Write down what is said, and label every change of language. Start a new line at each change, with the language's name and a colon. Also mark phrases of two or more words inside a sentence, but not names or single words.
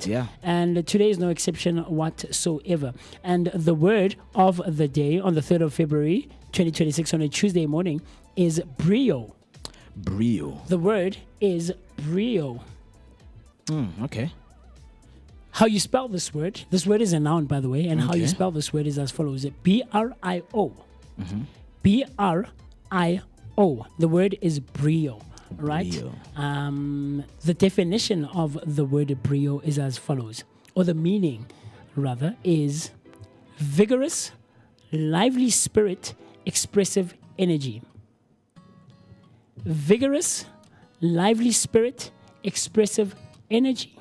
English: And today is no exception whatsoever. And the word of the day on the 3rd of February, 2026, on a Tuesday morning, is brio. Brio. The word is brio. Okay. How you spell this word? This word is a noun, by the way, and how you spell this word is as follows: B-R-I-O. B-R-I-O. The word is brio, right? Brio. The definition of the word brio is as follows, or the meaning, rather, is vigorous, lively spirit, expressive energy. Vigorous, lively spirit, expressive energy.